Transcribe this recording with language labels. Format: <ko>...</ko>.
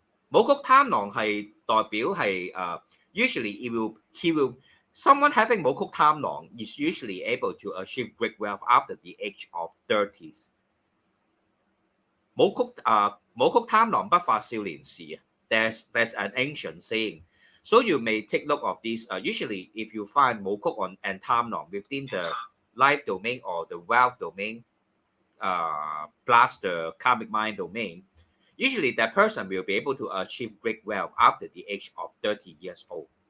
<en>武曲貪狼係代表係usually he will someone having 武曲貪狼 is usually able to achieve great wealth after the age of 30s.</en> <yue>武曲貪狼不發少年時</yue> <en>there's an ancient saying. So you may take note of this. Usually, if you find 武曲and貪狼 within the life domain or the wealth domain, plus the karmic mind domain, usually that person will be able to achieve great wealth after the age of 30 years old.</en>